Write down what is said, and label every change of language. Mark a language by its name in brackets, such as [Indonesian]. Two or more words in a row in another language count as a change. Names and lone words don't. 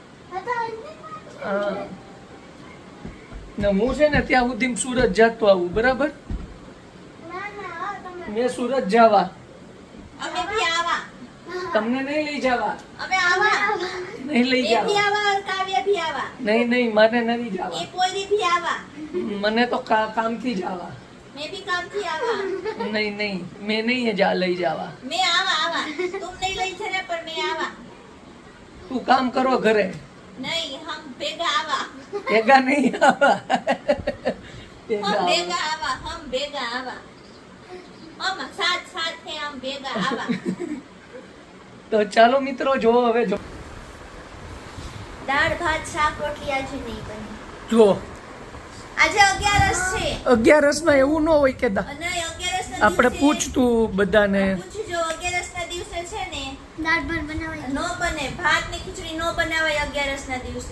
[Gujarati] હા ને હું છે ને ત્યાં સુધી સુરત જતો આવું, બરાબર? મેં સુરત જવા, તમને નહીં લઈ જવા, નહીં લઈ જવા, નહીં મારે નહીં જવા, મને તો કામથી જવા. [Hindi] नहीं मैं नहीं जा [Gujarati] લઈ જવા. તું કામ કરો ઘરે. [Hindi] नहीं हम बेगा आवा. बेगा नहीं आवा. हम बेगा आवा. हम साथ है हम बेगा आवा. [Gujarati] તો ચાલો મિત્રો જો હવે જો દાળ ભાત શાક રોટલી આજે નહીં બની. જો આજે 11 છે. 11 માં એવું ન હોય કે આપણે પૂછતું બધાને. પૂછજો 11 ના દિવસે છે ને દાળ ભાત બનાવાય નો બને, ભાત ની ખીચડી નો બનાવાય 11 ના દિવસે.